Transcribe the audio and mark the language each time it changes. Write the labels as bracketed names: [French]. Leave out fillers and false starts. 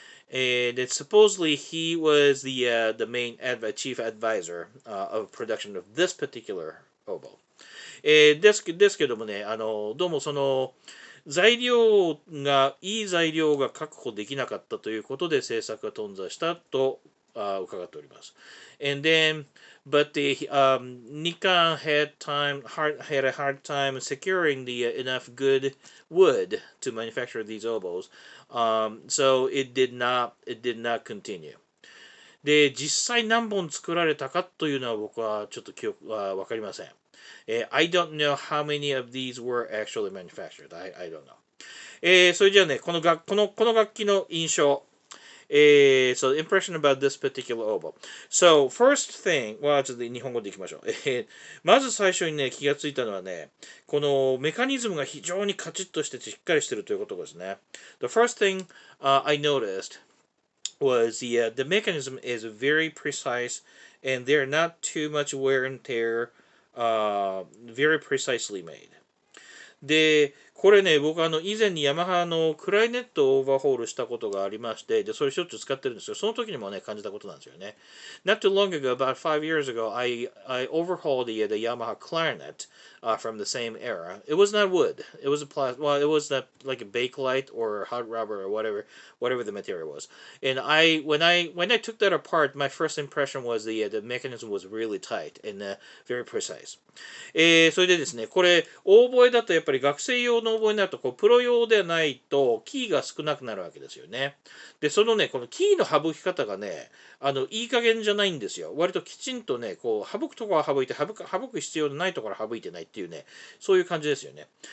[English] And it's supposedly he was the main chief advisor of production of this particular oboe. [Japanese] ですけどもね、どうもそのいい材料が確保できなかったということで制作が頓挫したと伺っております。 [English] And then, but Nikkan had a hard time securing enough good wood to manufacture these oboes, so it did not continue. [Japanese] で、実際何本作られたかというのは僕はちょっと記憶は分かりません。 [English] I don't know how many of these were actually manufactured. I don't know. [Japanese] それじゃあね、この楽器の印象。 [English] So the impression about this particular oboe. So first thing, [Japanese] ちょっと日本語でいきましょう。まず最初にね、気がついたのはね、このメカニズムが非常にカチッとしててしっかりしてるということですね。 [English] The first thing I noticed was the mechanism is very precise and they're not too much wear and tear, very precisely made. [Japanese] で、これね、僕以前にヤマハのクラリネットをオーバーホールしたことがありまして、で、それしょっちゅう使ってるんですよ。その時にもね、感じたことなんですよね。 [English] Not too long ago, about 5 years ago, I overhauled the Yamaha Clarinet from the same era. It was not wood. It was it was like a bakelite or hot rubber or whatever the material was. And when I took that apart, my first impression was the mechanism was really tight and very precise. [Japanese] それでですね、これ、オーボエだとやっぱり学生用のオーボエになると、プロ用ではないと、キーが少なくなるわけですよね。で、そのね、このキーの省き方がね、いい加減じゃないんですよ。割ときちんとね、省くところは省いて、省く必要のないところは省いてないっていうね、そういう感じですよね。